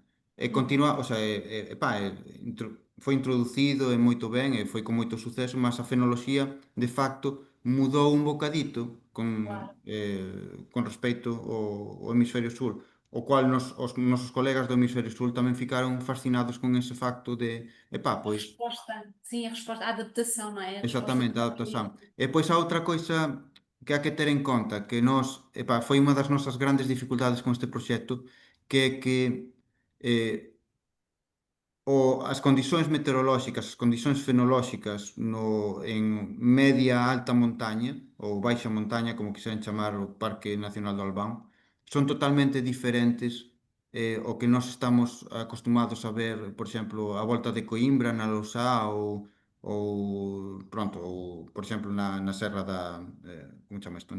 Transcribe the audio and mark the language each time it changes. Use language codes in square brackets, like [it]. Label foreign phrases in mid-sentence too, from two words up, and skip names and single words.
[gl] E continua, o sea, foi introducido e moito ben, e foi con moito suceso, mas a fenoloxía, de facto, mudou un bocadito [pt] Claro. [gl] con respecto ao hemisferio sur, o cual os nosos colegas do hemisferio sur tamén ficaron fascinados con ese facto de, epá, [pt] A [gl] pois, [pt] resposta, sim, a resposta, a adaptação, não é? A resposta [gl] exactamente, a adaptación. E pois a outra coisa que hai que ter en conta, que epá, foi unha das nosas grandes dificultades con este proxecto, que é que as condicións meteorolóxicas, as condicións fenolóxicas en media alta montaña, ou baixa montaña, como quixeran chamar o Parque Nacional do Albán, son totalmente diferentes ao que nós estamos acostumados a ver, por exemplo, a volta de Coimbra, na Lousá, pronto, ou, por exemplo, na Serra como chama isto?